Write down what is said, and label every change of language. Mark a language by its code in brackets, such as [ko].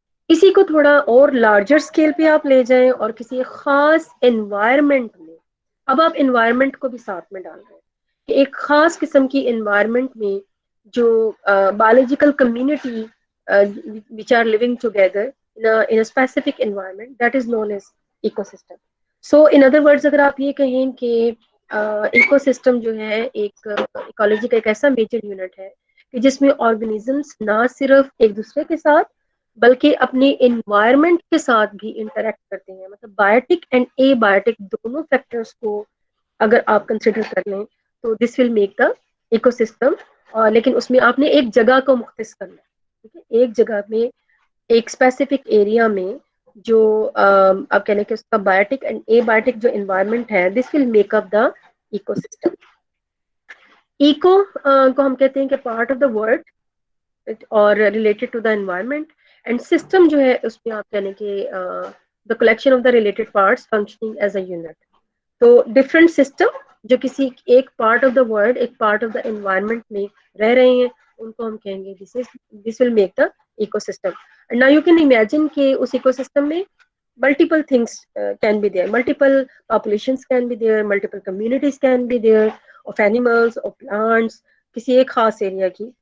[ur] اسی کو تھوڑا اور لارجر اسکیل پہ آپ لے جائیں اور کسی خاص انوائرمنٹ میں, اب آپ انوائرمنٹ کو بھی ساتھ میں ڈال رہے ہیں کہ ایک خاص قسم کی انوائرمنٹ میں جو biological community [en] which are living together in a specific environment that is known as ecosystem. So in other words [ur] اگر آپ یہ کہیں کہ ایکو سسٹم جو ہے ایک ایکالوجی کا ایک ایسا میجر یونٹ ہے کہ جس میں آرگنیزمس نہ صرف ایک دوسرے کے ساتھ بلکہ اپنے انوائرمنٹ کے ساتھ بھی انٹریکٹ کرتے ہیں. مطلب بایوٹک اینڈ اے بایوٹک دونوں فیکٹرز کو اگر آپ کنسیڈر کر لیں تو [en] This will make the ecosystem. [ur] لیکن اس میں آپ نے ایک جگہ کو مختص کرنا ہے. ٹھیک ہے, ایک جگہ میں ایک اسپیسیفک ایریا میں جو آپ کہنے کہ اس کا بایوٹک اینڈ اے بایوٹک جو انوائرمنٹ ہے [en] This will make up the ecosystem. [ur] Eco کو ہم کہتے ہیں کہ [en] part of the world اور related to the environment, and system [ur] جو ہے اس میں آپ کہنے کہ [en] The collection of the related parts functioning as a unit. [ur] تو ڈفرینٹ سسٹم جو کسی ایک پارٹ آف دا ورلڈ ایک پارٹ آف دا انوائرمنٹ میں رہ رہے ہیں ان کو ہم کہیں گے [en] This will make the ecosystem. Now you can imagine [ur] کہ اس ایکو سسٹم میں [en] multiple things can be there, multiple populations can be there, multiple communities can be there of animals, of plants, [ur] کسی ایک خاص ایریا کی.